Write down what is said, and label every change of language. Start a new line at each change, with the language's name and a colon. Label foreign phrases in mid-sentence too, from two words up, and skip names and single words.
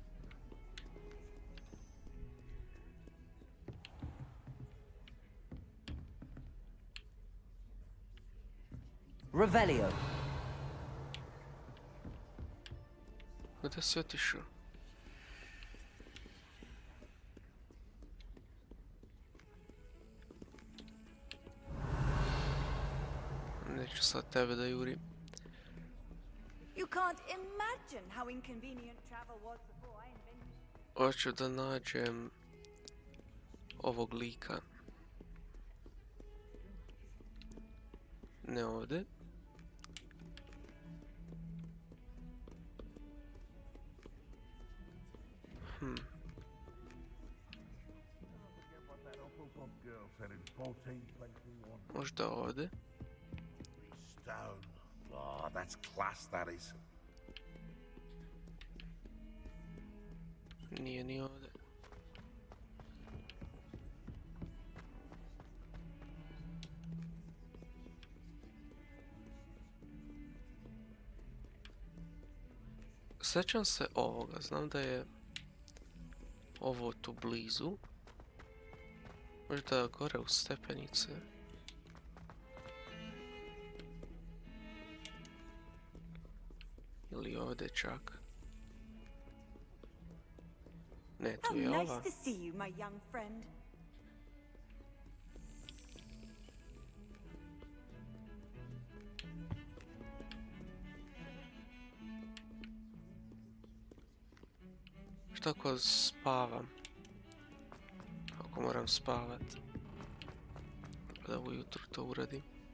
Bosnian: Revelio. Gdje si otišao? Neću sad tebe da jurim.
English: You can't imagine how inconvenient travel was before I invented it.
Bosnian: Hoću da nađem ovog lika. Ne ovdje. Možda ovdje.
English: Stone. Oh, that's class, that is.
Bosnian: Nije ni ovdje. Sjećam se ovoga, znam da je ovo tu blizu. Možda gore u stepenice. Ili ovdje čak. Ne, tu je ova.
English: Nice to see you, my young friend.
Bosnian: Šta ako spavam? Ako moram spavat. Da ujutru to uradim.